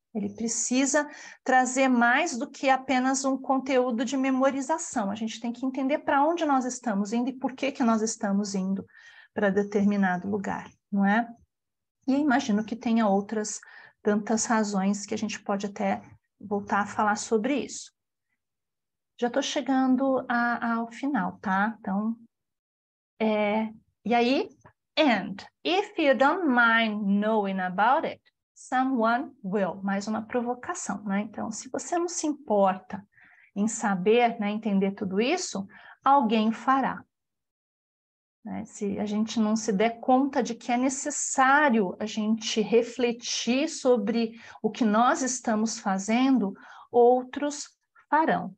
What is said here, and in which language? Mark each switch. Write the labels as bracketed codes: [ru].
[pt] Ele precisa trazer mais do que apenas um conteúdo de memorização. A gente tem que entender para onde nós estamos indo e por que nós estamos indo para determinado lugar, não é? E imagino que tenha outras tantas razões que a gente pode até voltar a falar sobre isso. Já estou chegando ao final, tá? Então, e aí, [en] and if you don't mind knowing about it, someone will. [pt] Mais uma provocação, né? Então, se você não se importa em saber, né, entender tudo isso, alguém fará. Né? Se a gente não se der conta de que é necessário a gente refletir sobre o que nós estamos fazendo, outros farão.